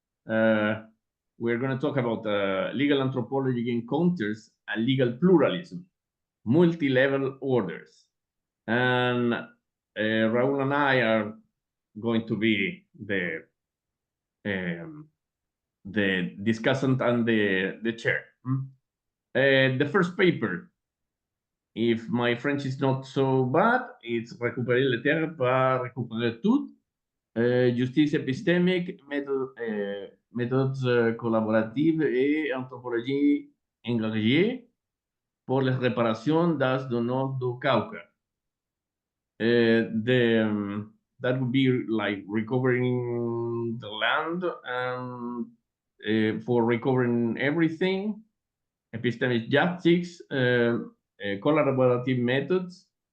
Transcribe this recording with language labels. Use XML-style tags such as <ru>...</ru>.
<en>We're going to talk about legal anthropology encounters and legal pluralism, multi-level orders. And Raul and I are going to be the discussant and the chair. The first paper, if my French is not so bad, it's</en> <fr>récupérer le terre par récupérer tout, justice épistémique, méthodes collaboratives et anthropologie engagée pour la réparation dans le nord du Cauca.</fr> <en>That would be like recovering the land and for recovering everything, epistemic justice, collaborative methods.</en>